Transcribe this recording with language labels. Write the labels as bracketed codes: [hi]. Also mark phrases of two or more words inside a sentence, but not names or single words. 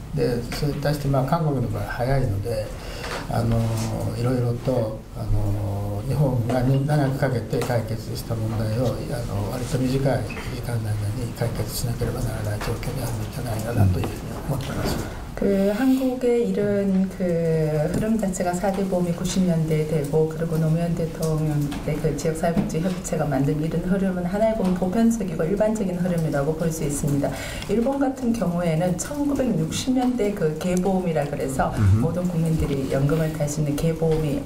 [ja] でそれに対して韓国の場合早いのでいろいろと日本が長くかけて解決した問題を割と短い時間の間に解決しなければならない状況にあるんじゃないかなというふうに思っています。 [ko] 그 한국의 이런 그 흐름 자체가 4대 보험이 90년대에 되고 그리고 노무현 대통령 때 그 지역사회복지협의체가 만든 이런 흐름은 하나의 보면 보편적이고 일반적인 흐름이라고 볼 수 있습니다. 일본 같은 경우에는 1960년대 그 개보험이라 그래서 모든 국민들이 연금을 탈 수 있는 개보험이